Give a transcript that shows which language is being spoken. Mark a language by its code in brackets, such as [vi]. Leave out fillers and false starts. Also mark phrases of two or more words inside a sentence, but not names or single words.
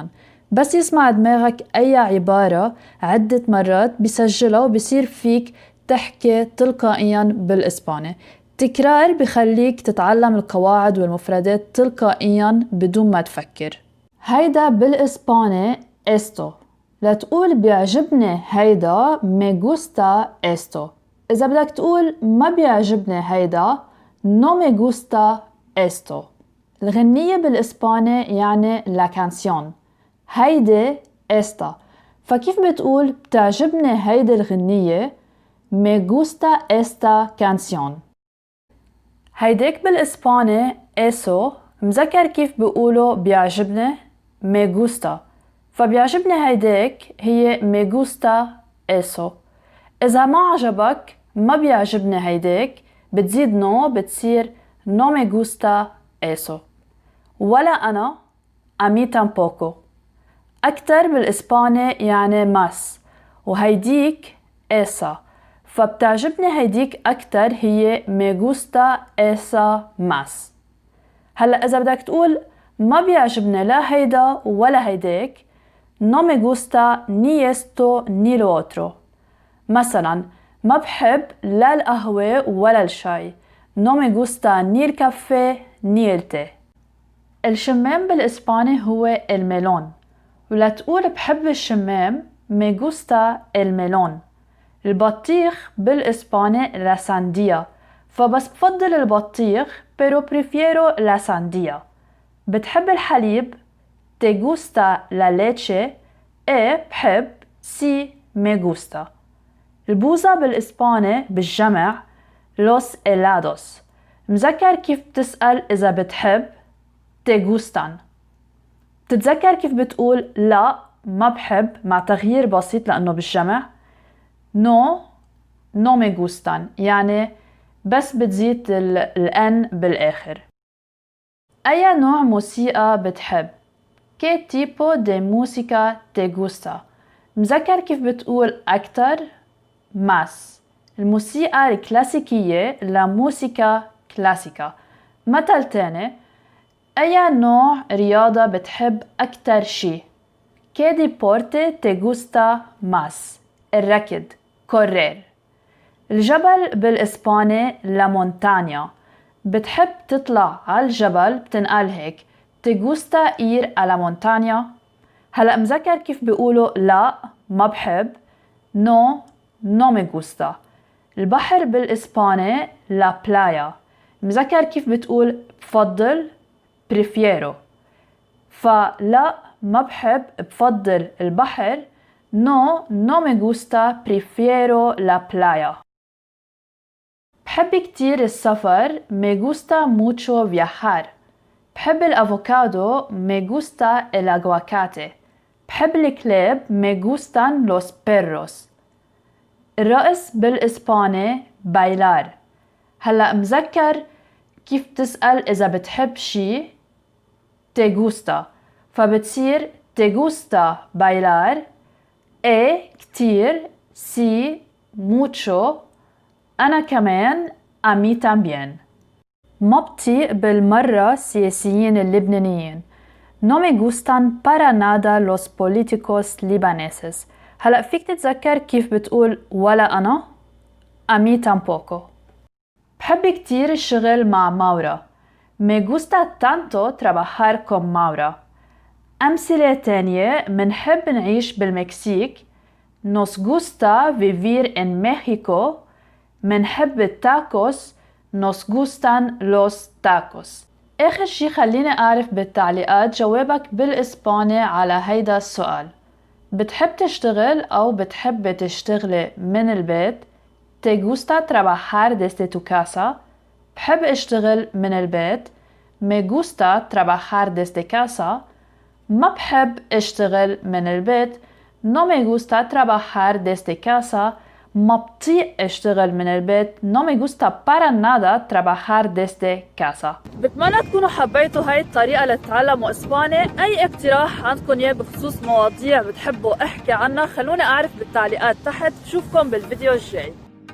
[ar] بس يسمع دماغك أي عبارة عدة مرات بيسجلها وبصير فيك تحكي تلقائيا بالإسباني. تكرار بخليك تتعلم القواعد والمفردات تلقائيا بدون ما تفكر. هيدا بالإسباني esto. لتقول بيعجبني هيدا [es] me gusta esto. [ar] إذا بدك تقول ما بيعجبني هيدا [es] no me gusta esto. [ar] الغنية بالإسباني يعني [es] la canción. [ar] هيدي esta. فكيف بتقول بتعجبني هيدي الغنية [es] me gusta esta canción. [ar] هيديك بالإسباني eso. مذكر كيف بيقولوا بيعجبني [es] me gusta، [ar] فبيعجبني هيديك هي [es] me gusta eso. [ar] إذا ما عجبك ما بيعجبني هيديك بتزيد no، بتصير [es] no me gusta eso. [ar] ولا أنا [es] a mí tampoco. [ar] أكتر بالإسباني يعني más، وهيديك esa، فبتعجبني هيديك أكتر هي [es] me gusta esa más. [ar] هلأ إذا بدك تقول ما بيعجبني لا هيدا ولا هيديك [es] no me gusta ni esto ni lo otro. [ar] مثلا ما بحب لا القهوة ولا الشاي [es] no me gusta ni el café ni el té. [ar] الشمام بالإسباني هو الميلون، ولا تقول بحب الشمام [es] me gusta el melón. [ar] البطيخ بالإسباني [es] la sandía، [ar] فبس بفضل البطيخ [es] pero prefiero la sandía. [ar] بتحب الحليب [es] te gusta la leche. بحب si me gusta. [ar] البوظة بالإسباني بالجمع [es] los helados. [ar] مذكر كيف بتسأل إذا بتحب [es] te gustan. [ar] تتذكر كيف بتقول لا ما بحب مع تغيير بسيط لأنه بالجمع [es] no me gustan، [ar] يعني بس بتزيد الان بالآخر. أي نوع موسيقى بتحب [es] ¿Qué tipo de música te gusta؟ [ar] مذكر كيف بتقول أكتر más. الموسيقى الكلاسيكية [es] la música clásica. [ar] مثل تاني، أي نوع رياضة بتحب أكتر شي [es] ¿Qué deporte te gusta más؟ [ar] الركض correr. الجبل بالإسباني [es] la montaña. [ar] بتحب تطلع على الجبل بتنقال هيك [es] te gusta ir a la montaña. [ar] هلأ مذكر كيف بيقولوا لا ما بحب [es] no me gusta. [ar] البحر بالإسباني [es] la playa. [ar] مذكر كيف بتقول بفضل prefiero. فلا ما بحب بفضل البحر [es] no me gusta prefiero la playa. [ar] بحب كتير السفر. [es] me gusta mucho viajar. [ar] بحب الأفوكادو. [es] me gusta el aguacate. [ar] بحب الكلاب. [es] me gustan los perros. [ar] الرقص بالإسباني bailar. هلأ مذكر كيف تسأل إذا بتحب شي [es] te gusta، [ar] فبتصير [es] te gusta bailar. كتير. sí mucho. [ar] أنا كمان [es] a mí también. [ar] ما بطيق بالمرة السياسيين اللبنانيين. [es] no me gustan para nada los políticos libaneses. [ar] هلأ فيك تتذكر كيف بتقول ولا أنا؟ [es] a mí tampoco. [ar] بحب كتير الشغل مع ماورا. [es] me gusta tanto trabajar con Maura. [ar] أمثلة تانية: منحب نعيش بالمكسيك. [es] nos gusta vivir en México. [ar] منحب التاكوس. [es] nos gustan los tacos. [ar] آخر شي خليني أعرف بالتعليقات جوابك بالإسباني على هيدا السؤال. بتحب تشتغل أو بتحب تشتغلي من البيت؟ [es] te gusta trabajar desde tu casa. [ar] بحب أشتغل من البيت. [es] me gusta trabajar desde casa. [ar] ما بحب أشتغل من البيت. [es] no me gusta trabajar desde casa. [ar] ما بطيق أشتغل من البيت. [es] no me gusta para nada trabajar desde casa. [ar] بتمنى تكونوا حبيتوا هاي الطريقة لتتعلموا إسباني. أي اقتراح عندكم إياه بخصوص مواضيع بتحبوا أحكي عنها خلوني أعرف بالتعليقات تحت. بشوفكم بالفيديو الجاي.